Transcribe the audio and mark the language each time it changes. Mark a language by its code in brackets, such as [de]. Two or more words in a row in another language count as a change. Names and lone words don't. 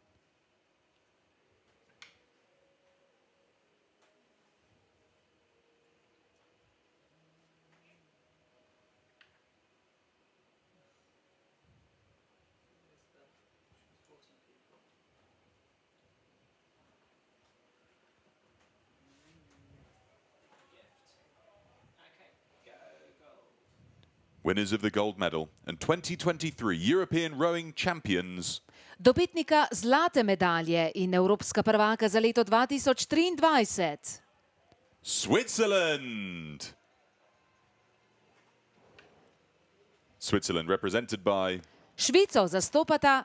[en] Winners of the gold medal and 2023 European rowing champions [sl] dobitnika zlate medalje in evropska prvaka za leto 2023. [en] Switzerland. Switzerland represented by [sl] Švico zastopata